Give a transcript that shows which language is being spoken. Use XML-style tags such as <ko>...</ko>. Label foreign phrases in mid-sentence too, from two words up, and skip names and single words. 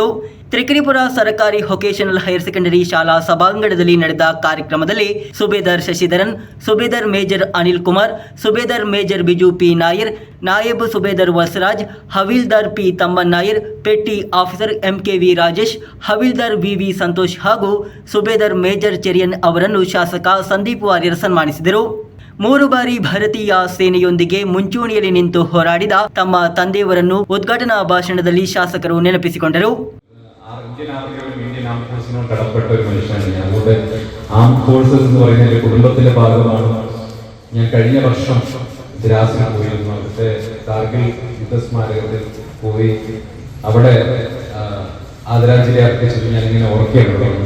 <kn>ತ್ರಿಕರಿಪುರ ಸರ್ಕಾರಿ ವೊಕೇಶನಲ್ ಹೈಯರ್ ಸೆಕೆಂಡರಿ ಶಾಲಾ ಸಭಾಂಗಣದಲ್ಲಿ ನಡೆದ ಕಾರ್ಯಕ್ರಮದಲ್ಲಿ ಸುಬೇದಾರ್ ಶಶಿಧರನ್, ಸುಬೇದಾರ್ ಮೇಜರ್ ಅನಿಲ್ ಕುಮಾರ್, ಸುಬೇದಾರ್ ಮೇಜರ್ ಬಿಜು ಪಿ ನಾಯರ್, ನಾಯಬ್ ಸುಬೇದಾರ್ ವಸರಾಜ್, ಹವೀಲ್ದಾರ್ ಪಿ ತಮ್ಮನ್ ನಾಯರ್, ಪೆಟ್ಟಿ ಆಫೀಸರ್ MKV ರಾಜೇಶ್, ಹವೀಲ್ದಾರ್ VV ಸಂತೋಷ್ ಹಾಗೂ ಸುಬೇದಾರ್ ಮೇಜರ್ ಚೆರಿಯನ್ ಅವರನ್ನು ಶಾಸಕ ಸಂದೀಪ್ ವಾರಿಯರ್ ಸನ್ಮಾನಿಸಿದರು. 3 ಬಾರಿ ಭಾರತೀಯ ಸೇನೆಯೊಂದಿಗೆ ಮುಂಚೂಣಿಯಲ್ಲಿ ನಿಂತು ಹೋರಾಡಿದ ತಮ್ಮ ತಂದೆಯವರನ್ನು ಉದ್ಘಾಟನಾ ಭಾಷಣದಲ್ಲಿ ಶಾಸಕರು ನೆನಪಿಸಿಕೊಂಡರು.</kn> <ml>ഇന്ത്യൻ ആർമികളും ഇന്ത്യൻ ആം ഫോഴ്സിനോട് കടപ്പെട്ട ഒരു മനുഷ്യനാണ് ഞാൻ. അതുകൊണ്ട്</ml> <en>arm forces</en> <ml>എന്ന് പറയുന്ന എൻ്റെ കുടുംബത്തിന്റെ ഭാഗമാണ്. ഞാൻ കഴിഞ്ഞ വർഷം ദ്രാസിൽ പോയിരുന്നു. അവിടുത്തെ കാർഗിൽ യുദ്ധസ്മാരകത്തിൽ പോയി അവിടെ ആദരാഞ്ജലി അർപ്പിച്ചത് ഞാനിങ്ങനെ ഓർക്കുകയാണ്.</ml>